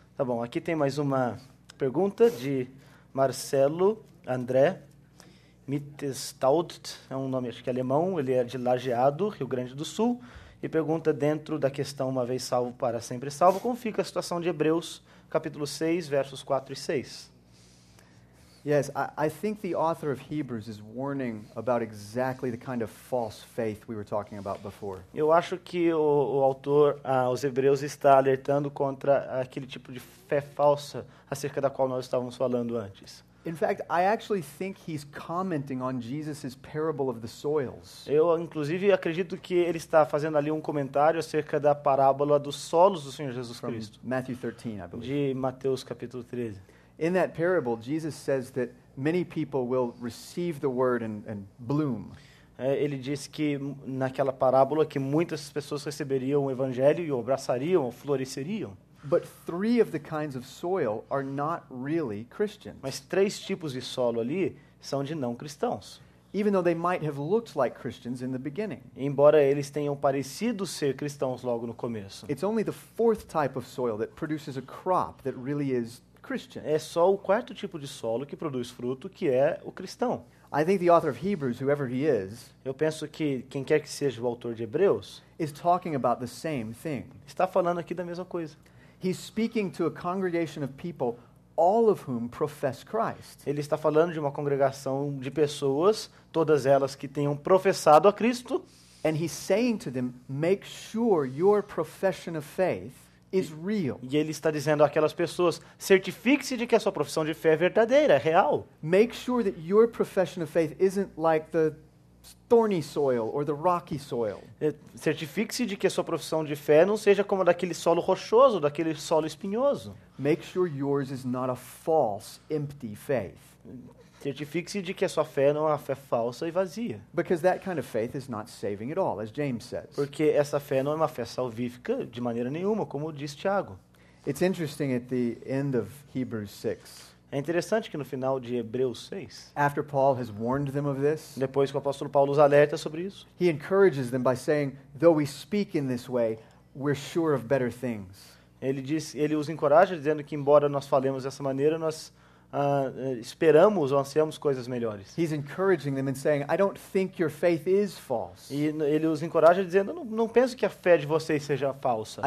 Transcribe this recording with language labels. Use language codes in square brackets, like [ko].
[pt] Tá bom, aqui tem mais uma pergunta de Marcelo André Mittestaudt, é um nome acho que alemão, ele é de Lajeado, Rio Grande do Sul, e pergunta dentro da questão uma vez salvo para sempre salvo, como fica a situação de Hebreus, capítulo 6, versos 4 e 6. [en] Yes, I think the author of Hebrews is warning about exactly the kind of false faith we were talking about before. [pt] Eu acho que o autor, os Hebreus, está alertando contra aquele tipo de fé falsa acerca da qual nós estávamos falando antes. [en] In fact, I actually think he's commenting on Jesus' parable of the soils. [pt] Eu, inclusive, acredito que ele está fazendo ali um comentário acerca da parábola dos solos do Senhor Jesus [en] From [pt] Cristo, [en] Matthew 13, I believe. [pt] de Mateus capítulo 13. [en] In that parable, Jesus says that many people will receive the word and bloom. [pt] Ele disse que naquela parábola que muitas pessoas receberiam o evangelho e o abraçariam, ou floresceriam. [en] But 3 of the kinds of soil are not really Christians. [pt] Mas 3 tipos de solo ali são de não cristãos. [en] Even though they might have looked like Christians in the beginning. [pt] Embora eles tenham parecido ser cristãos logo no começo. [en] It's only the 4th type of soil that produces a crop that really is Christian. [pt] É só o 4º tipo de solo que produz fruto, que é o cristão. [en] I think the author of Hebrews, whoever he is, [pt] Eu penso que quem quer que seja o autor de Hebreus [en] is talking about the same thing. [pt] está falando aqui da mesma coisa. [en] He's speaking to a congregation of people, all of whom profess Christ. [pt] Ele está falando de uma congregação de pessoas, todas elas que tenham professado a Cristo, [en] And he's saying to them, make sure your profession of faith is real. [pt] e ele está dizendo àquelas pessoas: certifique-se de que a sua profissão de fé é verdadeira, é real. [en] Make sure that your profession of faith isn't like the thorny soil or the rocky soil. [pt] Certifique-se de que a sua profissão de fé não seja como daquele solo rochoso, daquele solo espinhoso. [en] Make sure yours is not a false, empty faith. [pt] Certifique-se de que a sua fé não é uma fé falsa e vazia. [en] Because that kind of faith is not saving at all, as James says. [pt] Porque essa fé não é uma fé salvífica de maneira nenhuma, como diz Tiago. [en] It's interesting at the end of Hebrews 6, [pt] É interessante que no final de Hebreus 6, [en] after Paul has warned them of this, [pt] depois que o apóstolo Paulo os alerta sobre isso, [en] he encourages them by saying, though we speak in this way, we're sure of better things. [pt] ele os encoraja dizendo que embora nós falemos dessa maneira, nós esperamos ou ansiamos coisas melhores. [en] He's encouraging them and saying, I don't think your faith is false. [pt] E ele os encoraja dizendo: não penso que a fé de vocês seja falsa.